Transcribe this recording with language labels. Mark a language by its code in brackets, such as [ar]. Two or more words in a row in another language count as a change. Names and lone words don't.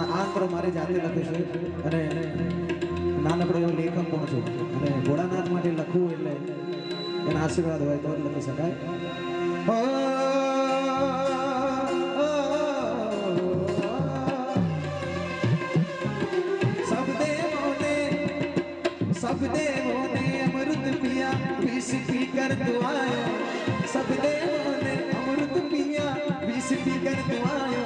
[gu] મંત્રો મારી જાતે લખ્યું છે અને નાનકડો એવો લેખક પણ છું અને ભોળાનાથ માટે લખવું એટલે એના આશીર્વાદ હોય તો જ લખી શકાય. [hi] सब देवों ने अमृत पिया विष पीकर तू आयो. सब देवों ने अमृत पिया विष पीकर तू आयो.